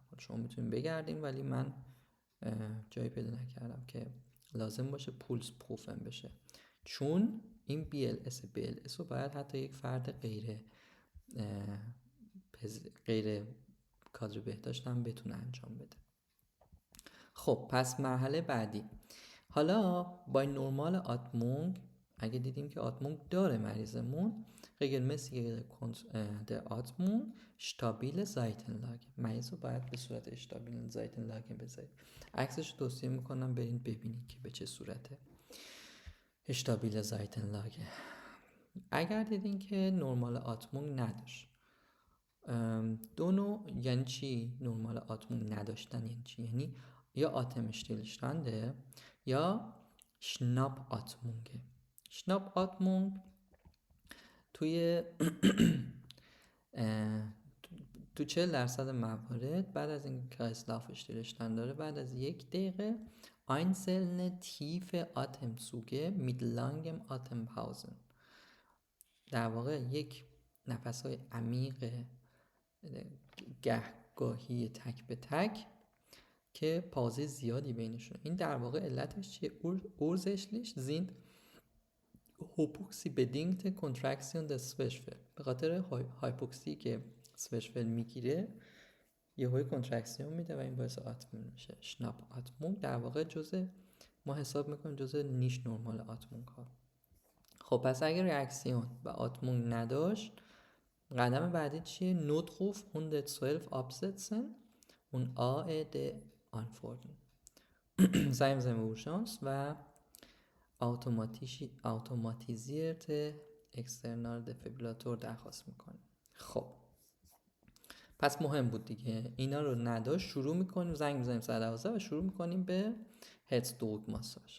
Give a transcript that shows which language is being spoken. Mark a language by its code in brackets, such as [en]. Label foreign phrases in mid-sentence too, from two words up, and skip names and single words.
[fa] شما میتونین بگردین ولی من جایی پیدا نکردم که لازم باشه [de] Puls prüfen [fa] بشه، چون این BLS رو باید حتی یک فرد غیر کادر بهداشت هم بتونه انجام بده. خب پس مرحله بعدی، حالا با [de] normal Atmung [fa] اگه دیدیم که آتمونگ داره مریضمون، [de] regelmäßige der Atmung stabile Seitenlage. [fa] مریض رو باید به صورت [de] stabile Seitenlage [fa] بذارید. عکسش رو توصیه میکنم برین ببینید که به چه صورته [de] stabile Seitenlage. [fa] اگر دیدین که [de] normal Atmung [fa] نداشت، دو نوع یعنی چی؟ [de] normal Atmung [fa] نداشتن یعنی چی؟ یعنی یا [de] Atem stillstande [fa] یا [de] Schnapp Atmung. Schnapp Atmung [fa] توی تو 40% موارد بعد از این [de] Kreislauf stillstand [fa] داره، بعد از 1 دقیقه [de] einzelne tiefe Atemzüge mit langem Atempausen. [fa] در واقع یک نفس‌های عمیق گهگاهی تک به تک که پازه زیادی بینشون. این در واقع علتش چیه؟ [de] ursächlich sind hypoxie-bedingte Kontraktion des Zwerchfell. [fa] به خاطر هایپوکسی که زwerchfell میگیره یه های کنترکسیون میده و این باعث آتمون میشه. [de] Schnapp Atmung [fa] در واقع ما حساب میکنیم جزء [de] nicht normal Atmung [fa] ها. خب پس اگر ریاکسیون و آتمون نداشت قدم بعدی چیه؟ [de] Notruf 112 absetzen und AED antworten. [fa] زنگ بزنیم به اورژانس و [en] automatisierte external defibrillator [fa] درخواست میکنیم. خب پس مهم بود دیگه، اینا رو نداشت شروع میکنیم، زنگ میزنیم 112 و شروع میکنیم به هرتزدوگ ماساژ.